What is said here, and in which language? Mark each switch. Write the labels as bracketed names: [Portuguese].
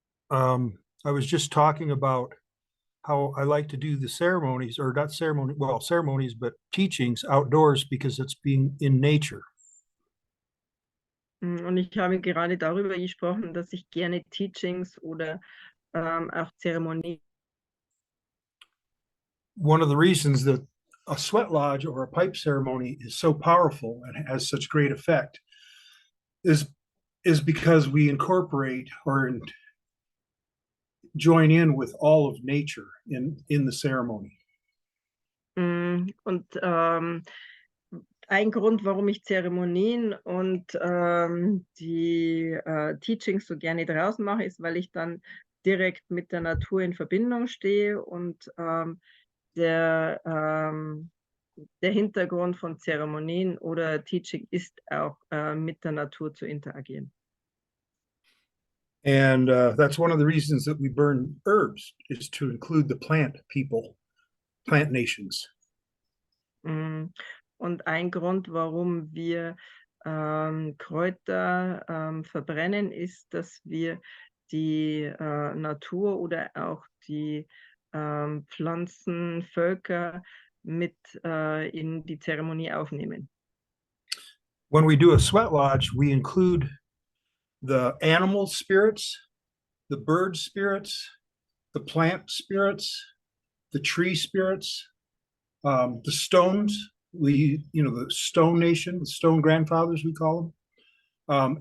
[English] I was just talking about how I like to do the ceremonies, or not ceremony, well, ceremonies, but teachings outdoors because it's being in nature. [German] Und ich habe gerade darüber gesprochen, dass ich gerne Teachings oder auch Zeremonien. [English] One of the reasons that a sweat lodge or a pipe ceremony is so powerful and has such great effect is is because we incorporate or join in with all of nature in the ceremony. [German] Und ein Grund, warum ich Zeremonien und die Teachings so gerne draußen mache, ist, weil ich dann direkt mit der Natur in Verbindung stehe und der, ähm, der Hintergrund von Zeremonien oder Teaching ist auch mit der Natur zu interagieren. [English] And that's one of the reasons that we burn herbs is to include the plant people, plant nations. Mm. [German] Und ein Grund, warum wir Kräuter verbrennen, ist, dass wir die Natur oder auch die Pflanzenvölker mit in die Zeremonie aufnehmen. [English] When we do a sweat lodge, we include the animal spirits, the bird spirits, the plant spirits, the tree spirits, the stones. The stone nation, the stone grandfathers, we call them.